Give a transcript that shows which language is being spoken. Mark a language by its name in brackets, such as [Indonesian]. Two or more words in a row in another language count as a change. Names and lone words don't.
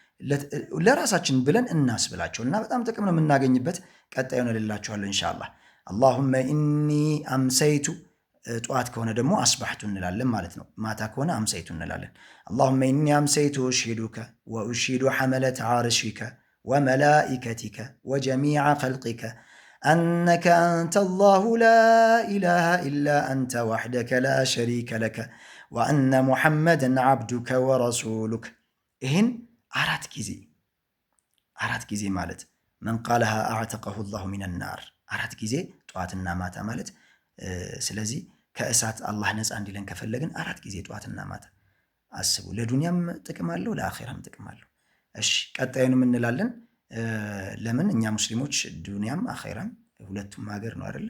[Amharic] ለራሳችን ብለን እናስብላቸው እና በጣም ጥቅም ነው የምናገኝበት። ቀጣዩን እልላችኋለሁ ኢንሻአላህ። [Arabic] اللهم إني أمسيت [Amharic] ጠዋት ከሆነ ደግሞ አስባሕቱ እንላለን ማለት ነው። ማታ ከሆነ አምሰይቱ እንላለን። [Arabic] اللهم إني أمسيت أشهدك وأشهد حملة عرشك وملائكتك وجميع خلقك أنك أنت الله لا إله إلا أنت وحدك لا شريك لك وأن محمدا عبدك ورسولك. [Amharic] إهن አራት ጊዜ ማለት [Arabic] من قالها أعتقه الله من النار [Amharic] አራት ጊዜ ጠዋትና ማታ ማለት። ስለዚህ ከእሳት አላህ ነፃ እንዲለን ከፈለግን 4 ጊዜ ጠዋትና ማታ አስቡ። ለዱንያም ጥቅም አለው፣ ለአኺራም ጥቅም አለው። እሺ ቀጣዩንም እንላለን። ለምን እኛ ሙስሊሞች ዱንያም አኼራም ሁለቱም ሀገር ነው አይደል?